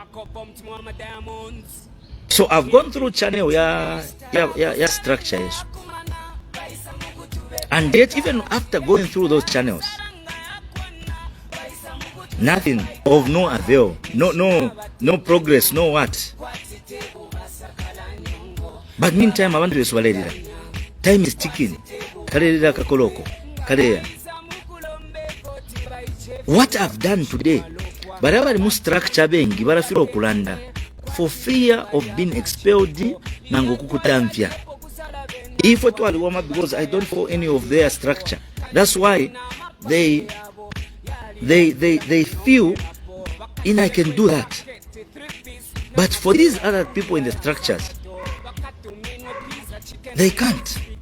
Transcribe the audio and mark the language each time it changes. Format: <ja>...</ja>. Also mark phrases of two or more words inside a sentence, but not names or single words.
<en>So I've gone through channel ya structure, and yet even after going through those channels, nothing of no avail, no progress, no what. But meantime, I want to swallow it. Time is ticking. What I've done today, but I must structure</en> <bem>bengi barafiro kulanda</bem> <en>for fear of being expelled nangokukutamfya. If it was warm up, because I don't follow any of their structure. That's why they feel I can do that. But for these other people in the structures, they can't.</en>